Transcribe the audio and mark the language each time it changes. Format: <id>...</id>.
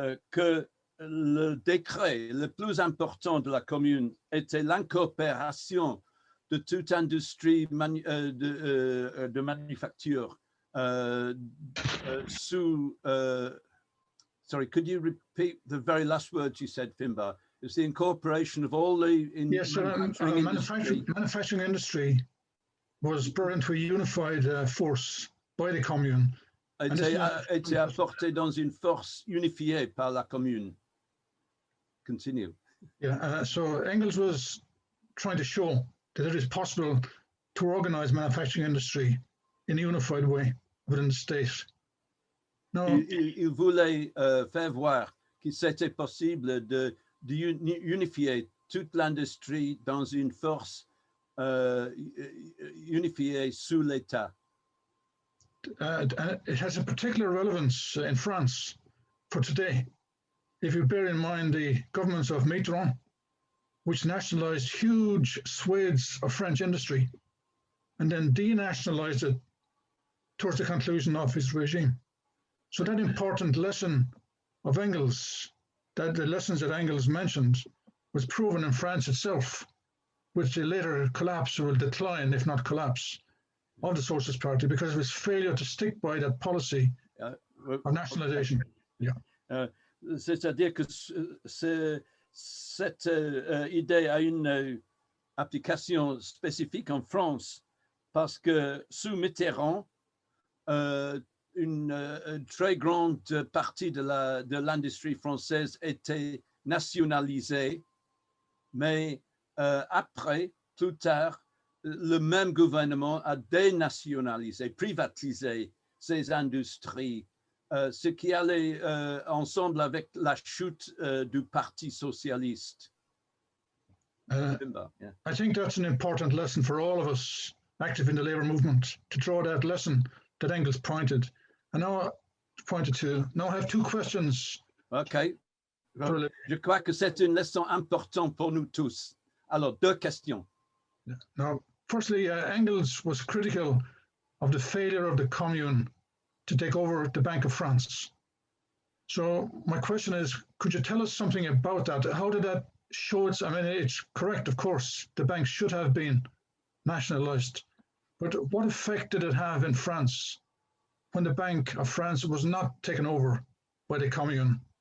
<fr>que le décret le plus important de la Commune était l'incorporation de toute industrie de manufacture sous...</fr> <en>sorry, could you repeat the very last words you said, Finbar? It's the incorporation of all the manufacturing industry was brought into a unified force by the Commune.</en> <fr>Était apporté dans une force unifiée par la Commune.</fr> <en>Continue. Yeah, so Engels was trying to show that it is possible to organize manufacturing industry in a unified way within the state. No,</en> <fr>il voulait faire voir que c'était possible de unifier toute l'industrie dans une force unifiée sous l'État.</fr> <en>It has a particular relevance in France for today. If you bear in mind the governments of Mitterrand, which nationalized huge swathes of French industry and then denationalized it towards the conclusion of his regime. So that important lesson of Engels, that the lessons that Engels mentioned, was proven in France itself, with the later collapse or decline, if not collapse, of the Socialist Party because of its failure to stick by that policy of nationalization. Yeah.</en> <fr>C'est-à-dire que cette idée a une application spécifique en France parce que sous Mitterrand, une très grande partie de l'industrie française était nationalisée, mais après, plus tard, le même gouvernement a dénationalisé, privatisé ces industries, ce qui allait ensemble avec la chute du Parti socialiste.</fr> <en>I think that's an important lesson for all of us active in the labour movement, to draw that lesson that Engels pointed. And now I have two questions. OK.</en> <fr>Je crois que c'est une leçon importante pour nous tous. Alors, deux questions.</fr> <en>Now, firstly, Engels was critical of the failure of the Commune to take over the Bank of France. So my question is, could you tell us something about that? How did that show its, I mean, it's correct, of course, the bank should have been nationalized, but what effect did it have in France when the Bank of France was not taken over by the Commune?</en>